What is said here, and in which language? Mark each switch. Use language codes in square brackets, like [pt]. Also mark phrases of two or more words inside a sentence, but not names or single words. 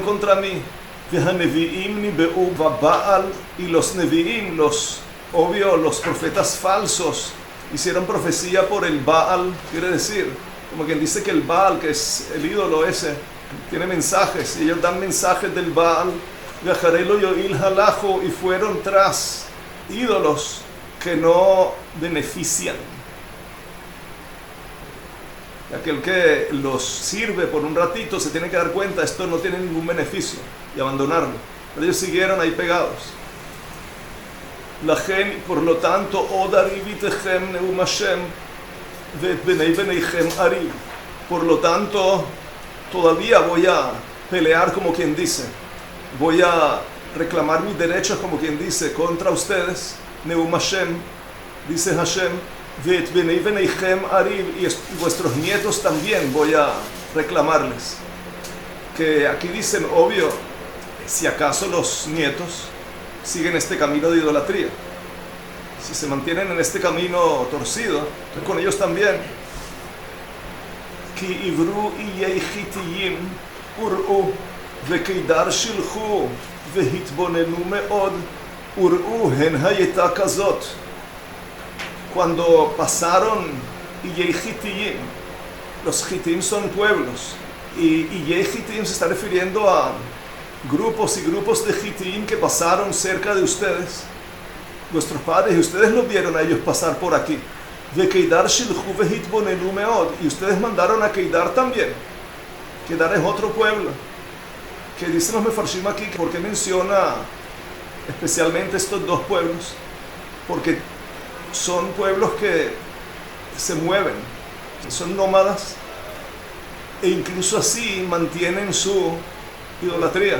[es] contra mí, [he] והנביאים נבאו בעל, [es] y los neviim, los profetas falsos, hicieron profecía por el Baal, quiere decir, como quien dice que el Baal, que es el ídolo ese, tiene mensajes, y ellos dan mensajes del Baal, [he] ואחרי לא יועילו הלכו, [es] y fueron tras ídolos que no benefician. Aquel que los sirve por un ratito se tiene que dar cuenta, esto no tiene ningún beneficio, y abandonarlo. Pero ellos siguieron ahí pegados. Lachen, por lo tanto, [he] עוד אריב אתכם נאם השם, ואת בני בניכם אריב. [es] Por lo tanto, todavía voy a pelear como quien dice, voy a reclamar mis derechos como quien dice contra ustedes, [he] נאם השם, [es] dice Hashem, [he] ואת בני בניכם אריב, [es] y vuestros nietos también voy a reclamarles. Que aquí dicen, obvio, si acaso los nietos siguen este camino de idolatría, si se mantienen en este camino torcido, entonces con ellos también. [he] כי עברו איי כתיים וראו וקדר שלחו והתבוננו מאד וראו הן היתה כזאת. [es] Cuando pasaron [he] איי כתיים, [es] los chitiyim son pueblos, y [he] איי כתיים [es] se está refiriendo a grupos y grupos de Hitiim que pasaron cerca de ustedes, vuestros padres, y ustedes los vieron a ellos pasar por aquí. [he] וקדר שלחו והתבוננו מאד, [es] y ustedes mandaron a Keidar también. Keidar es otro pueblo, que dicen los Mefarshim aquí, ¿por qué menciona especialmente estos dos pueblos? Porque son pueblos que se mueven, que son nómadas, e incluso así mantienen su idolatría.